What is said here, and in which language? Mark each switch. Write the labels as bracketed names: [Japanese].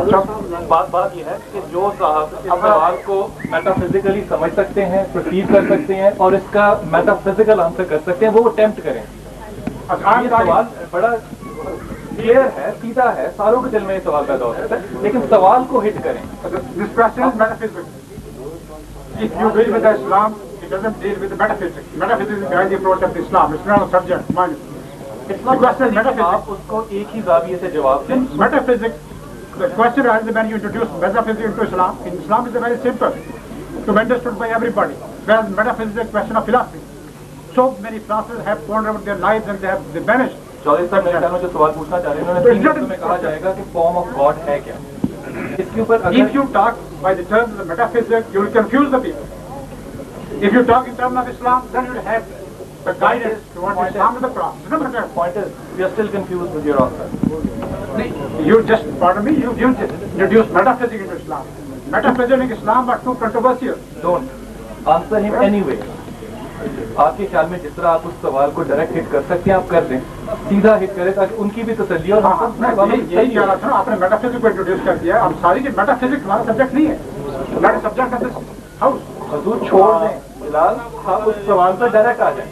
[Hindi] अच्छा, बात यह है कि जो साहब इस सवाल को मेटाफिजिकली समझ सकते हैं, प्रोसीव कर सकते हैं और इसका मेटाफिजिकल आंसर कर सकते हैं, वो अटेम्प्ट करें। ये सवाल बड़ा क्लियर है, सीधा है, सारों के दिल में ये सवाल पैदा हो सकता है, लेकिन सवाल को हिट करें। [English] This question is metaphysics. If you deal with Islam, it doesn't deal with metaphysics. Metaphysics is behind the approach of Islam. It's not a subject, mind. It's not metaphysics. [Hindi] आप उसको एक ही जाविये से जवाब दें। [English] Metaphysics, the question arises when you introduce metaphysics into Islam. In Islam, it's very simple to be understood by everybody. Whereas metaphysics is a question of philosophy. So many philosophers have pondered over their lives and they vanished. [Hindi] Chaudhary साहब मेरे ख्याल में जो सवाल पूछना चाह रहे हैं उन्होंने 3 मिनटों में कहा जाएगा कि फॉर्म ऑफ गॉड है क्या। इसके ऊपर [English] If you talk by the terms of the metaphysics, you will confuse the people. If you talk in terms of Islam, then you will have the guidance towards Islam and the Quran. Doesn't matter. point is we are still confused with your answer. You just, pardon me, you just introduced metaphysics into Islam. Metaphysics and Islam are too controversial. Don't answer him anyway. [Hindi] आपके ख्याल में जिस तरह आप उस सवाल को direct hit कर सकते हैं आप कर दें, सीधा हिट करें ताकि उनकी भी तसल्ली और यही कह रहा था ना, आपने मेटाफिजिक्स को इंट्रोड्यूस कर दिया। हम सारी मेटाफिजिक्स हमारा सब्जेक्ट नहीं है, हमारा सब्जेक्ट ऑफ दिस हाउस। हुजूर छोड़ दें फिलहाल, आप उस सवाल पर डायरेक्ट आ जाए।